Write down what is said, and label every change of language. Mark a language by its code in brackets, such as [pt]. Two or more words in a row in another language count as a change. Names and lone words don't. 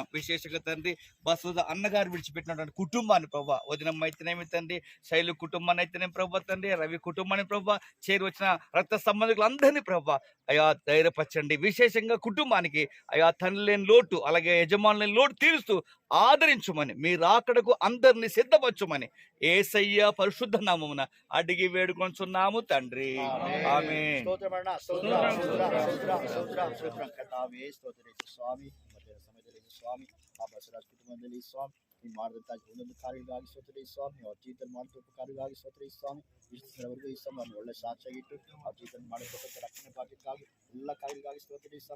[te] విశేషంగా తండ్రి బసవరాజు అన్నగారు విడిచిపెట్టినటువంటి కుటుంబాన్ని ప్రభా, వదినమ్మ అయితేనేమి తండ్రి, శైలు కుటుంబాన్ని అయితేనేమి ప్రభా తండ్రి, రవి కుటుంబాన్ని ప్రభా, చేరి వచ్చిన రక్త సంబంధికులందరినీ ప్రభా అయా ధైర్యపరచండి. విశేషంగా కుటుంబానికి అయా తండ్రి లేని లోటు అలాగే యజమానులు లేని లోటు తీరుస్తూ ఆదరించుమని, మీ రాకడకు అందరినీ సిద్ధపరచుమని యేసయ్య పరిశుద్ధ నామమున అడిగి వేడుకొంచున్నాము తండ్రి, ఆమేన్. [kn] ಸ್ವಾಮಿ ಆ ಬಸವರಾಜ ಕುಟುಂಬದಲ್ಲಿ ಸ್ವಾಮಿ ನೀವು ಮಾಡಿದಂಥ ಒಂದೊಂದು ಕಾರ್ಯಗಳಿಗಾಗಿ ಸ್ತೋತ್ರ ಸ್ವಾಮಿ, ಅವ್ರ ಜೀವಿತ ಮಾಡಿದ ಕಾರ್ಯಗಳಿಗಾಗಿ ಸ್ತೋತ್ರ ಸ್ವಾಮಿ. ಇಷ್ಟವರೆಗೂ ಈ ಸ್ವಾಮಿ ಅವ್ರನ್ನ ಒಳ್ಳೆ ಸಾಕ್ಷಿಯಾಗಿಟ್ಟು ಅವ್ರ ಜೀವಿತ ಮಾಡಿಕೊಟ್ಟಂಥ ರಕ್ಷಣೆ ಭಾಗ್ಯಕ್ಕಾಗಿ ಎಲ್ಲ ಕಾರ್ಯಗಳಿಗಾಗಿ ಸ್ತೋತ್ರ ಸ್ವಾಮಿ.